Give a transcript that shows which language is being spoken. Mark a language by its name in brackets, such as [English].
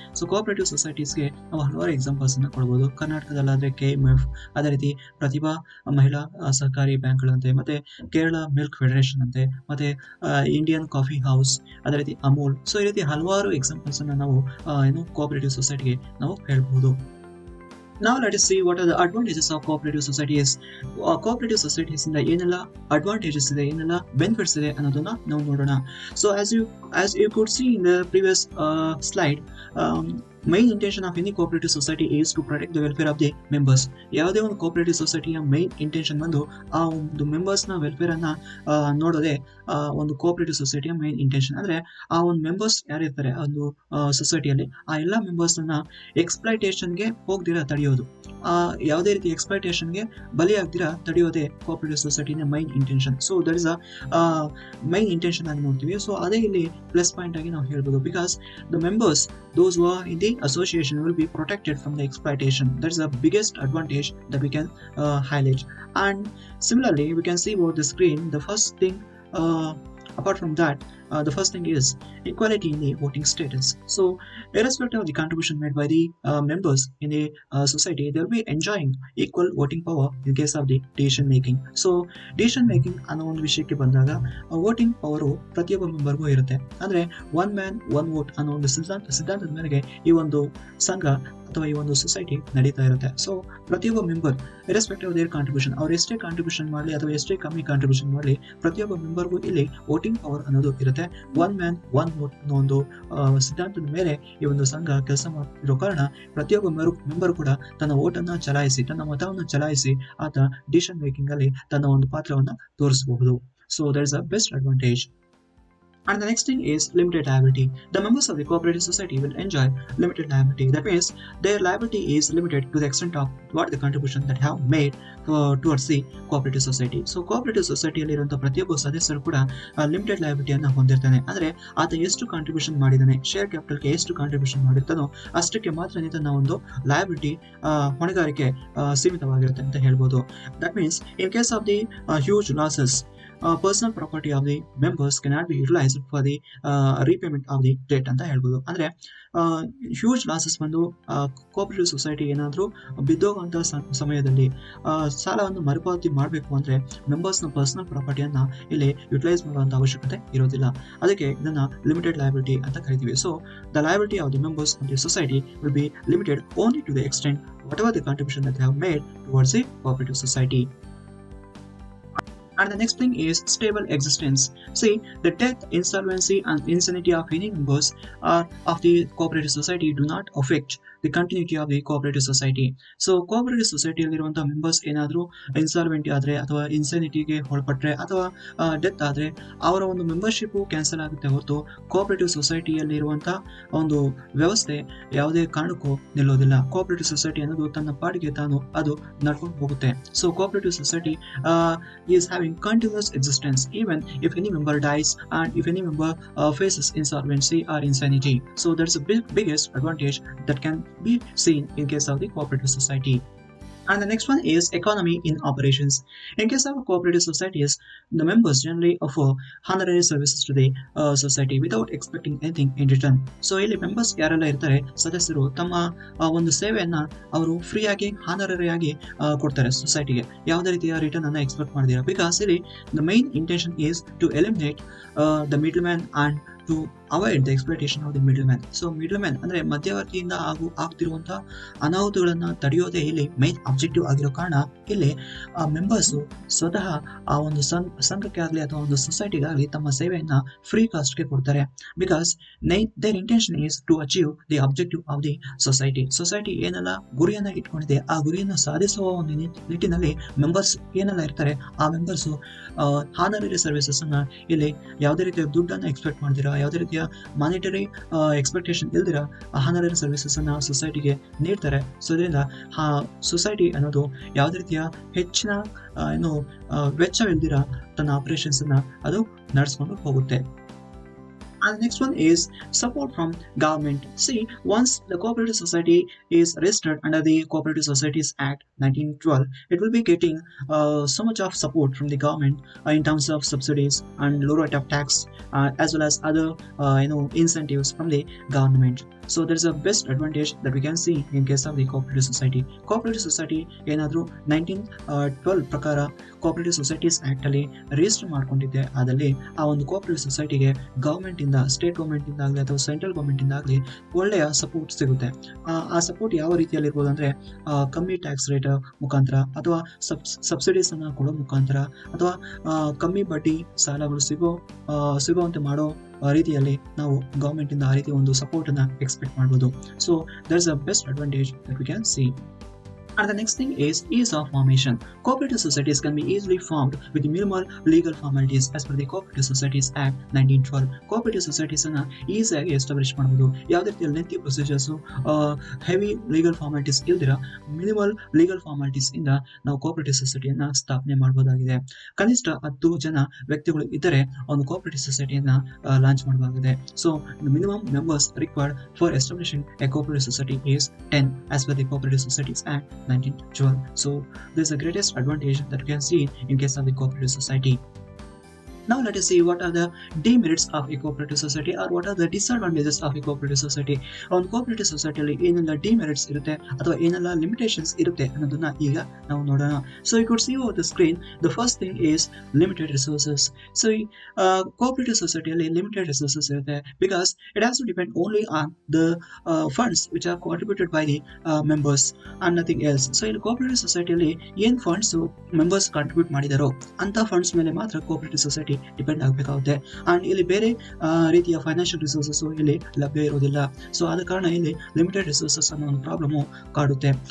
[Kannada] So, cooperative societies ಗೆ ನಾವು ಹಲವಾರು ಎಕ್ಸಾಂಪಲ್ಸ್ ಅನ್ನ ಕೊಡಬಹುದು. ಕರ್ನಾಟಕದಲ್ಲಾದ್ರೆ KMF, ಅದೇ ರೀತಿ ಪ್ರತಿಭಾ ಮಹಿಳಾ ಸಹಕಾರಿ ಬ್ಯಾಂಕ್ಗಳಂತೆ, ಮತ್ತೆ ಕೇರಳ ಮಿಲ್ಕ್ ಫೆಡರೇಷನ್ ಅಂತೆ, ಮತ್ತೆ ಇಂಡಿಯನ್ ಕಾಫಿ ಹೌಸ್, ಅದೇ ರೀತಿ ಅಮೂಲ್. ಸೊ ಈ ರೀತಿ ಹಲವಾರು ಎಕ್ಸಾಂಪಲ್ಸ್ ಅನ್ನ ನಾವು ಏನು ಕೋಆಪರೇಟಿವ್ ಸೊಸೈಟಿಗೆ ನಾವು ಹೇಳ್ಬಹುದು. [English] Now let us see what are the advantages of cooperative societies. Cooperative societies [Kannada] ಇಂದ ಏನೆಲ್ಲ ಅಡ್ವಾಂಟೇಜಸ್ ಇದೆ, ಏನೆಲ್ಲ ಬೆನಿಫಿಟ್ಸ್ ಇದೆ ಅನ್ನೋದನ್ನ ನಾವು ನೋಡೋಣ. [English] So as you could see in the previous slide, main intention of any cooperative society is to protect the welfare of the members. [Kannada] ಯಾವುದೇ ಒಂದು ಕೋಆಪರೇಟಿವ್ ಸೊಸೈಟಿಯ ಮೈನ್ ಇಂಟೆನ್ಷನ್ ಬಂದು ಆ ಒಂದು ಮೆಂಬರ್ಸ್ನ ವೆಲ್ಫೇರ್ ಅನ್ನ ನೋಡೋದೇ ಒಂದು ಕೋಆಪರೇಟಿವ್ ಸೊಸೈಟಿಯ ಮೈನ್ ಇಂಟೆನ್ಷನ್. ಅಂದ್ರೆ ಆ ಒಂದು ಮೆಂಬರ್ಸ್ ಯಾರಿರ್ತಾರೆ ಒಂದು ಸೊಸೈಟಿಯಲ್ಲಿ ಆ ಎಲ್ಲ ಮೆಂಬರ್ಸ್ ಅನ್ನ ಎಕ್ಸ್ಪ್ಲೈಟೇಷನ್ಗೆ ಹೋಗ್ದಿರಾ ತಡೆಯೋದು, ಯಾವುದೇ ರೀತಿ ಎಕ್ಸ್ಪ್ಲೈಟೇಷನ್ಗೆ ಬಲಿಯಾಗ್ದಿರಾ ತಡೆಯೋದೇ cooperative ಸೊಸೈಟಿನ main intention. [English] so that is a main intention [Kannada] ಆಗಿ ನೋಡ್ತೀವಿ. ಸೊ ಅದೇ ಇಲ್ಲಿ ಪ್ಲಸ್ ಪಾಯಿಂಟ್ ಆಗಿ ನಾವು ಹೇಳ್ಬೋದು. [English] Because the members those who are in the association will be protected from the exploitation. That's the biggest advantage that we can highlight. And similarly we can see over the screen the first thing apart from that the first thing is equality in the voting status. So irrespective of the contribution made by the members in the society, they will be enjoying equal voting power in case of the decision making. [Kannada] So decision making ಅನ್ನೋ ಒಂದು ವಿಷಯಕ್ಕೆ ಬಂದಾಗ voting power ಪ್ರತಿಯೊಬ್ಬ ಮೆಂಬರ್ಗೂ ಇರುತ್ತೆ. ಅಂದ್ರೆ [English] one man one vote [Kannada] ಅನ್ನೋ ಒಂದು ಸಿದ್ಧಾಂತದ ಮೇರೆಗೆ ಈ ಒಂದು ಸಂಘ ಅಥವಾ ಈ ಒಂದು ಸೊಸೈಟಿ ನಡೀತಾ ಇರುತ್ತೆ. ಸೊ ಪ್ರತಿಯೊಬ್ಬ ಮೆಂಬರ್ [English] irrespective their contribution, [Kannada] ಅವ್ರು ಎಷ್ಟೇ ಕಾಂಟ್ರಿಬ್ಯೂಷನ್ ಮಾಡಲಿ ಅಥವಾ ಎಷ್ಟೇ ಕಮ್ಮಿ ಕಾಂಟ್ರಿಬ್ಯೂಷನ್ ಮಾಡಲಿ, ಪ್ರತಿಯೊಬ್ಬ ಮೆಂಬರ್ಗೂ ಇಲ್ಲಿ ವೋಟಿಂಗ್ ಪವರ್ ಅನ್ನೋದು ಇರುತ್ತೆ. [English] one man one vote [Kannada] ಅನ್ನೋ ಒಂದು ಸಿದ್ಧಾಂತದ ಮೇಲೆ ಈ ಒಂದು ಸಂಘ ಕೆಲಸ ಮಾಡಿರೋ ಕಾರಣ ಪ್ರತಿಯೊಬ್ಬ ಮೆಂಬರ್ ಕೂಡ ತನ್ನ ವೋಟನ್ನು ಚಲಾಯಿಸಿ, ತನ್ನ ಮತವನ್ನು ಚಲಾಯಿಸಿ ಆತ ಡಿಸಿಷನ್ ಮೇಕಿಂಗ್ ಅಲ್ಲಿ ತನ್ನ ಒಂದು ಪಾತ್ರವನ್ನು ತೋರಿಸಬಹುದು. [English] So that is a best advantage. And the next thing is limited liability. The members of the cooperative society will enjoy limited liability. That means their liability is limited to the extent of what the contribution that have made towards the cooperative society. [Kannada] So cooperative society ಅಲ್ಲಿ ಇರುವಂತಹ ಪ್ರತಿಯೊಬ್ಬ ಸದಸ್ಯರು ಕೂಡ limited ಲಯಬಿಲಿಟಿಯನ್ನು ಹೊಂದಿರ್ತಾನೆ. ಅಂದ್ರೆ ಆತ ಎಷ್ಟು contribution ಮಾಡಿದಾನೆ, share ಕ್ಯಾಪಿಟಲ್ಗೆ ಎಷ್ಟು ಕಾಂಟ್ರಿಬ್ಯೂಷನ್ ಮಾಡಿರ್ತಾನೋ ಅಷ್ಟಕ್ಕೆ ಮಾತ್ರ ತನ್ನ ಒಂದು ಲಯಬಿಲಿಟಿ ಹೊಣೆಗಾರಿಕೆ ಸೀಮಿತವಾಗಿರುತ್ತೆ ಅಂತ ಹೇಳ್ಬೋದು. [English] that means in case of the huge losses, personal property of the members cannot be utilized for the repayment of the debt [Kannada] ಅಂತ ಹೇಳ್ಬೋದು. ಅಂದ್ರೆ ಹ್ಯೂಜ್ ಲಾಸಸ್ ಬಂದು ಕೋಆಪರೇಟಿವ್ ಸೊಸೈಟಿ ಏನಾದರೂ ಬಿದ್ದೋಗುವಂಥ ಸಮಯದಲ್ಲಿ ಸಾಲವನ್ನು ಮರುಪಾವತಿ ಮಾಡಬೇಕು ಅಂದ್ರೆ ಮೆಂಬರ್ಸ್ನ ಪರ್ಸನಲ್ ಪ್ರಾಪರ್ಟಿಯನ್ನ ಇಲ್ಲಿ ಯುಟಿಲೈಸ್ ಮಾಡುವಂಥ ಅವಶ್ಯಕತೆ ಇರೋದಿಲ್ಲ. ಅದಕ್ಕೆ ಇದನ್ನ ಲಿಮಿಟೆಡ್ ಲಯಬಿಲಿಟಿ ಅಂತ ಕರಿತೀವಿ. [English] So the liability of the members of the society will be limited only to the extent whatever the contribution that they have made towards the cooperative society. And the next thing is stable existence. See, the death, insolvency and insanity of any members of the cooperative society do not affect the continuity of the cooperative society. [Kannada] So cooperative society ಅಲ್ಲಿರುವಂತಹ members ಏನಾದರೂ ಇನ್ಸಾಲ್ವೆಂಟಿ ಆದರೆ ಅಥವಾ ಇನ್ಸನಿಟಿಗೆ ಒಳಪಟ್ಟರೆ ಅಥವಾ death ಆದರೆ ಅವರ ಒಂದು membership cancel ಆಗುತ್ತೆ ಹೊರತು ಕೋಆಪರೇಟಿವ್ ಸೊಸೈಟಿಯಲ್ಲಿರುವಂತಹ ಒಂದು ವ್ಯವಸ್ಥೆ ಯಾವುದೇ ಕಾರಣಕ್ಕೂ ನಿಲ್ಲೋದಿಲ್ಲ. ಕೋಆಪರೇಟಿವ್ ಸೊಸೈಟಿ ಅನ್ನೋದು ತನ್ನ ಪಾಡಿಗೆ ತಾನು ಅದು ನಡ್ಕೊಂಡು ಹೋಗುತ್ತೆ. [English] So cooperative society is having continuous existence even if any member dies and if any member faces insolvency or insanity. So that's the biggest advantage that can be seen in case of the cooperative society. And the next one is economy in operations. In case of cooperative societies, the members generally offer honorary services to the society without expecting anything in return. [Kannada] So ಇಲ್ಲಿ members ಯಾರೆಲ್ಲ ಇರ್ತಾರೆ ಸದಸ್ಯರು ತಮ್ಮ ಒಂದು ಸೇವೆಯನ್ನ ಅವರು free ಆಗಿ honorary ಆಗಿ ಕೊಡ್ತಾರೆ ಸೊಸೈಟಿಗೆ, ಯಾವುದೇ ರೀತಿಯ ರಿಟರ್ನ್ ಅನ್ನ ಎಕ್ಸ್ಪೆಕ್ಟ್ ಮಾಡಿದಿರಾ. [English] Because ಇಲ್ಲಿ the main intention is to eliminate the middle man and to avoid the exploitation of the middle man. [Kannada] So middle man ಅಂದ್ರೆ ಮಧ್ಯವರ್ತಿಯಿಂದ ಆಗ್ತಿರುವಂತಹ ಅನಾಹುತಗಳನ್ನ ತಡೆಯೋದೇ ಇಲ್ಲಿ ಮೈನ್ ಆಬ್ಜೆಕ್ಟಿವ್ ಆಗಿರೋ ಕಾರಣ ಇಲ್ಲಿ ಆ ಮೆಂಬರ್ಸು ಸ್ವತಃ ಆ ಒಂದು ಸಂಘಕ್ಕೆ ಆಗಲಿ ಅಥವಾ ಒಂದು ಸೊಸೈಟಿಗಾಗಲಿ ತಮ್ಮ ಸೇವೆಯನ್ನ ಫ್ರೀ ಕಾಸ್ಟ್ಗೆ ಕೊಡ್ತಾರೆ. [English] Because their intention is to achieve the objective of the society. [Kannada] Society ಏನೆಲ್ಲ ಗುರಿಯನ್ನ ಇಟ್ಕೊಂಡಿದೆ ಆ ಗುರಿಯನ್ನು ಸಾಧಿಸುವ ಒಂದು ನಿಟ್ಟಿನಲ್ಲಿ ಮೆಂಬರ್ಸ್ ಏನೆಲ್ಲ ಇರ್ತಾರೆ ಆ ಮೆಂಬರ್ಸು ಹಾನರರಿ ಸರ್ವಿಸಸ್ ಅನ್ನ ಇಲ್ಲಿ ಯಾವುದೇ ರೀತಿಯ ದುಡ್ಡನ್ನು ಎಕ್ಸ್ಪೆಕ್ಟ್ ಮಾಡ್ತೀರಾ, ಯಾವುದೇ ರೀತಿಯ ಮಾನಿಟರಿ ಎಕ್ಸ್ಪೆಕ್ಟೇಷನ್ ಇಲ್ದಿರ ಹಾನರರಿ ಸರ್ವಿಸಸ್ ಅನ್ನ ಸೊಸೈಟಿಗೆ ನೀಡ್ತಾರೆ. ಸೊ ಇದರಿಂದ ಸೊಸೈಟಿ ಅನ್ನೋದು ಯಾವುದೇ ರೀತಿಯ ಹೆಚ್ಚಿನ ವೆಚ್ಚವಿಲ್ದಿರ ತನ್ನ ಆಪರೇಷನ್ಸ್ ಅನ್ನ ಅದು ನಡೆಸ್ಕೊಂಡು ಹೋಗುತ್ತೆ. [English] And the next one is support from government. See, once the cooperative society is registered under the Cooperative Societies Act 1912, it will be getting so much of support from the government in terms of subsidies and low rate of tax as well as other incentives from the government. So there is a best advantage that we can see in case of the cooperative society. [Kannada] Cooperative society ಏನಾದರೂ 1912 ಪ್ರಕಾರ cooperative societies act ಅಲ್ಲಿ register ಮಾಡ್ಕೊಂಡಿದ್ದೆ, ಅದರಲ್ಲಿ ಆ ಒಂದು cooperative ಸೊಸೈಟಿಗೆ government ಇಂದ, state government ಇಂದಾಗಲಿ ಅಥವಾ ಸೆಂಟ್ರಲ್ ಗೌರ್ಮೆಂಟ್ ಇಂದಾಗಲಿ ಒಳ್ಳೆಯ ಸಪೋರ್ಟ್ ಸಿಗುತ್ತೆ. ಆ ಸಪೋರ್ಟ್ ಯಾವ ರೀತಿಯಲ್ಲಿ ಇರ್ಬೋದು ಅಂದ್ರೆ ಕಮ್ಮಿ ಟ್ಯಾಕ್ಸ್ ರೇಟ್ ಮುಖಾಂತರ, ಅಥವಾ ಸಬ್ಸಿಡೀಸ್ ಅನ್ನ ಕೊಡೋ ಮುಖಾಂತರ, ಅಥವಾ ಕಮ್ಮಿ ಬಡ್ಡಿ ಸಾಲಗಳು ಸಿಗುವಂತೆ ಮಾಡೋ ರೀತಿಯಲ್ಲಿ ನಾವು ಗವರ್ಮೆಂಟ್ ಇಂದ ಆ ರೀತಿ ಒಂದು ಸಪೋರ್ಟ್ ಅನ್ನ ಎಕ್ಸ್ಪೆಕ್ಟ್ ಮಾಡಬಹುದು. [English] So that is the best advantage that we can see. And the next thing is ease of formation. Cooperative societies can be easily formed with minimal legal formalities as per the Cooperative Societies Act 1912. [Kannada] Cooperative societies ಅನ್ನ ಈಸಿಯಾಗಿ establish ಮಾಡಬಹುದು. ಯಾವುದೇ ರೀತಿಯ lengthy procedures, heavy legal formalities ಇಲ್ದಿರ minimal legal formalities ಇಂದ ನಾವು cooperative ಸೊಸೈಟಿಯನ್ನ ಸ್ಥಾಪನೆ ಮಾಡಬಹುದಾಗಿದೆ. ಕನಿಷ್ಠ 10 ಜನ ವ್ಯಕ್ತಿಗಳು ಇದ್ದರೆ ಒಂದು ಕೋಆಪರೇಟಿವ್ ಸೊಸೈಟಿಯನ್ನ ಲಾಂಚ್ ಮಾಡಬಹುದಾಗಿದೆ. [English] So minimum members required for establishing a cooperative society is 10 as per the Cooperative Societies Act 1912. So this is the greatest advantage that we can see in case of the cooperative society. Now let us see what are the demerits of a cooperative society, or what are the disadvantages of a cooperative society. [Kannada] On cooperative society ಅಲ್ಲಿ ಏನೆಲ್ಲ demerits ಇರುತ್ತೆ ಅಥವಾ ಏನೆಲ್ಲ limitations ಇರುತ್ತೆ ಅನ್ನೋದನ್ನ ಈಗ ನಾವು ನೋಡೋಣ. [English] So you could see over the screen, the first thing is limited resources. So cooperative society ಅಲ್ಲಿ limited resources ಇರುತ್ತೆ because it has to depend only on the funds which are contributed by the members and nothing else. [Kannada] So ಇಲ್ಲಿ cooperative society ಅಲ್ಲಿ ಏನ್ funds members contribute ಮಾಡಿದಾರೋ ಅಂತ funds ಮೇಲೆ ಮಾತ್ರ cooperative society depend ಆಗಬೇಕಾಗುತ್ತೆ. And ಇಲ್ಲಿ ಬೇರೆ ರೀತಿಯ ಫೈನಾನ್ಷಿಯಲ್ ರಿಸೋರ್ಸಸ್ ಇಲ್ಲಿ ಲಭ್ಯ ಇರೋದಿಲ್ಲ. ಸೊ ಆದ ಕಾರಣ ಇಲ್ಲಿ ಲಿಮಿಟೆಡ್ ರಿಸೋರ್ಸಸ್ ಅನ್ನೋ ಒಂದು ಪ್ರಾಬ್ಲಮ್ ಕಾಡುತ್ತೆ.